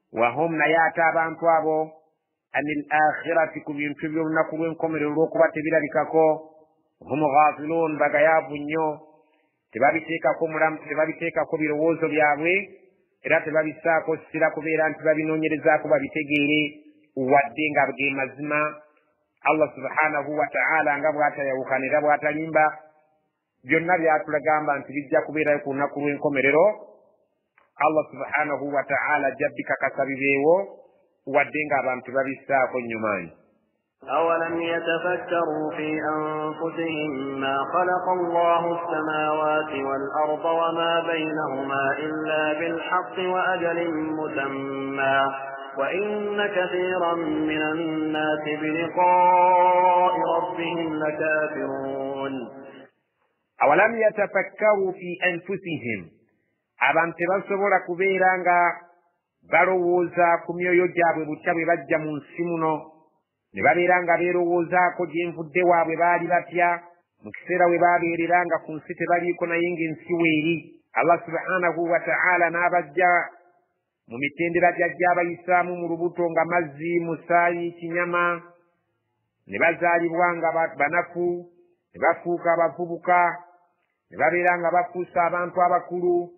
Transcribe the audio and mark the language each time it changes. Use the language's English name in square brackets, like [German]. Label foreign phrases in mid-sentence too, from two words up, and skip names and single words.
[Ganda] wahum naye ate abantu abo [Arabic] عن الآخرة [Ganda] ku bintu by'olunaku lw'enkomerero olw'okuba tebirabikako [Arabic] هم غافلون [Ganda] bagayaavu nnyo tebabiteekako birowoozo byabwe era tebabisaako sira kubeera nti babinoonyerezaako babitegeere wadde nga ge mazima. [Arabic] الله سبحانه وتعالى [Ganda] nga bw'atayawukana era bw'atalimba byonna byatulagamba nti bijja kubeerayo ku lunaku lw'enkomerero. [Arabic] الله سبحانه وتعالى [Ganda] ajja bikakasa bibeewo wadde nga abantu babissaako nnyo maanyi. [Arabic] أولم يتفكروا في أنفسهم ما خلق الله السماوات والأرض وما بينهما إلا بالحق وأجل مسمى وإن كثيرا من الناس بلقاء ربهم لكافرون. أولم يتفكروا في أنفسهم [Ganda] abantu tebasobola kubeera nga balowooza ku myoyo gyabwe butya bwe bajja mu nsi muno ne babeera nga beerowoozaako gyenvudde waabwe baali batya mu kiseera we baabeerera nga ku nsi tebaliiko naye ng'ensi weeri. [Arabic] الله سبحانه وتعالى [Ganda] n'abajja mu mitendera gy'ajja abayisaamu mu lubuto nga mazzi, musaayi, kinyama, ne bazaalibwa nga banafu, ne bafuuka abavubuka, ne babeera nga bafuusa abantu abakulu.